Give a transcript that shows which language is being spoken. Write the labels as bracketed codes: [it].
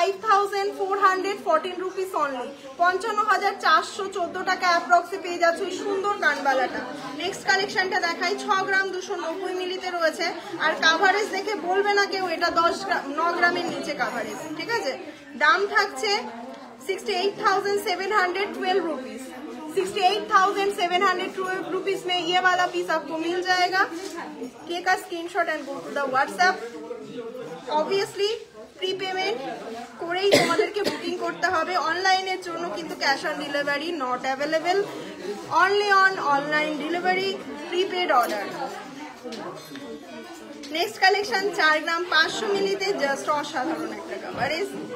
[bn] 55,414 rupees only, 55,414 টাকা অ্যাপ্রক্সে পেয়ে যাচ্ছ এই সুন্দর কানবালাটা। নেক্সট কালেকশনটা দেখাই, 6 গ্রাম 290 মিলিতে রয়েছে, আর কাভারেজ দেখে বলবে না কেউ এটা 9 গ্রামের নিচে কাভারেজ, ঠিক আছে। দাম থাকছে 68,712 रुपीज। [hi] 68,712 रुपीज में ये वाला पीस आपको मिल जाएगा। [en] Take a screenshot and go to the WhatsApp. Obviously pre payment [bn] করেই তোমাদেরকে বুকিং করতে হবে, অনলাইনের জন্য কিন্তু [en] Cash on delivery not available, only on online delivery prepaid order. [bn] Next collection 4 gram 500 মিলিতে just অসাধারণ একটা কাভারেজ,